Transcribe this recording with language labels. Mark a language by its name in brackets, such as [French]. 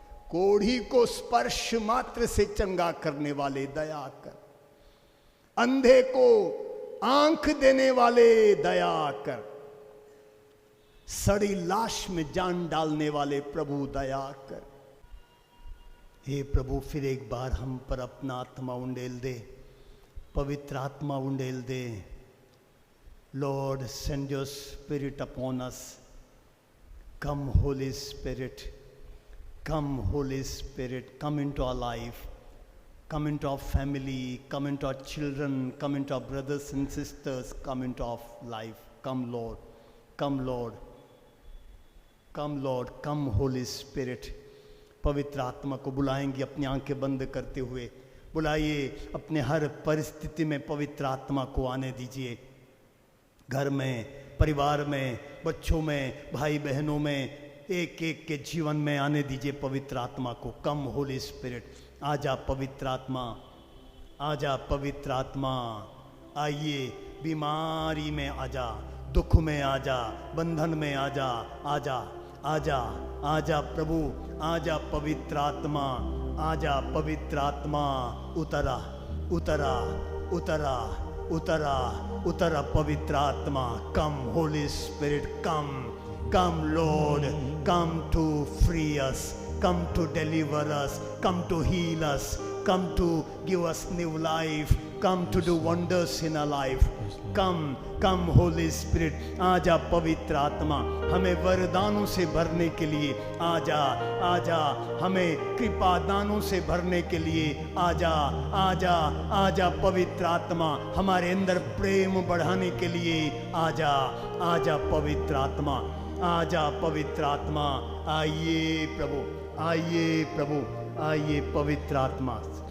[Hindi] कोढ़ी को स्पर्श मात्र से चंगा करने वाले दया कर, अंधे को आंख देने वाले दया कर, सड़ी लाश में जान डालने वाले प्रभु दया कर। हे प्रभु, फिर एक बार हम पर अपना आत्मा उंडेल दे, पवित्र आत्मा उंडेल दे। [English] Lord, send your spirit upon us. Come Holy Spirit, come Holy Spirit, come into our life, come into our family, come into our children, come into our brothers and sisters, come into our life. Come Lord, come Lord, come Lord, come Holy Spirit। [Hindi] पवित्र आत्मा को बुलाएंगे अपनी आंखें बंद करते हुए, बुलाइए, अपने हर परिस्थिति में पवित्र आत्मा को आने दीजिए। घर में, परिवार में, बच्चों में, भाई बहनों में, एक एक के जीवन में आने दीजिए पवित्र आत्मा को। [English] come Holy Spirit, [Hindi] आजा पवित्र आत्मा, आजा पवित्र आत्मा, आइए, बीमारी में आजा, दुख में आजा, बंधन में आजा, आजा, आजा, आजा प्रभु, आजा पवित्र आत्मा, आजा पवित्र आत्मा उतरा उतरा उतरा उतरा उतरा पवित्र आत्मा [English] Come Holy Spirit come come Lord come to free us come to deliver us, come to heal us, come to give us new life, come to do wonders in our life. Come Holy Spirit, [Hindi] आजा पवित्र आत्मा हमें वरदानों से भरने के लिए, आजा आजा हमें कृपा दानों से भरने के लिए, आजा आजा आजा पवित्र आत्मा हमारे अंदर प्रेम बढ़ाने के लिए, आजा आजा पवित्र आत्मा, आजा पवित्र आत्मा, आइए प्रभु, आइए प्रभु, आइए पवित्र आत्मा।